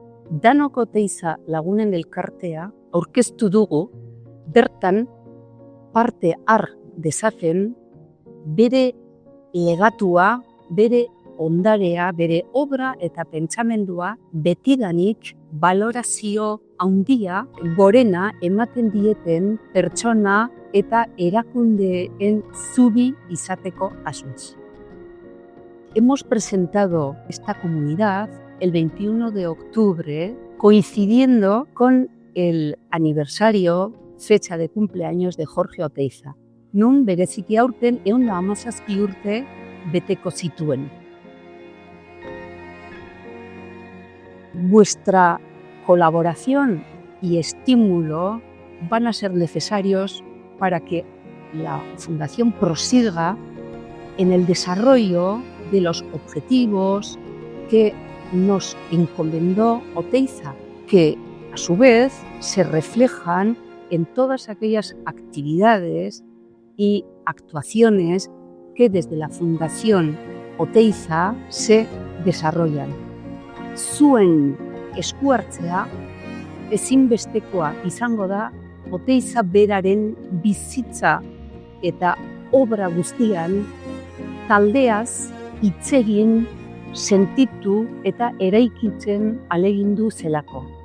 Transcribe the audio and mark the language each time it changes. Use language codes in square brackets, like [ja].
[eu] Danok Oteiza Lagunen Elkartea aurkeztu dugu, bertan parte har dezaten bere legatua, bere ondarea, bere obra eta pentsamendua betidanik balorazio handia gorena ematen dieten pertsona eta erakundeen zubi izateko asmoz. [es] Hemos presentado esta comunidad el 21 de octubre, coincidiendo con el aniversario, fecha de cumpleaños de Jorge Oteiza. [eu] Nun bereziki aurten 117 urte beteko zituen. [es] Vuestra colaboración y estímulo van a ser necesarios para que la Fundación prosiga en el desarrollo de los objetivos que nos encomendó Oteiza, que a su vez se reflejan en todas aquellas actividades y actuaciones que desde la Fundación Oteiza se desarrollan. [eu] Zuen esku hartzea ezinbestekoa izango da Oteiza beraren bizitza eta obra guztian taldeaz hitz egin, sentitu eta eraikitzen ahalegindu zelako.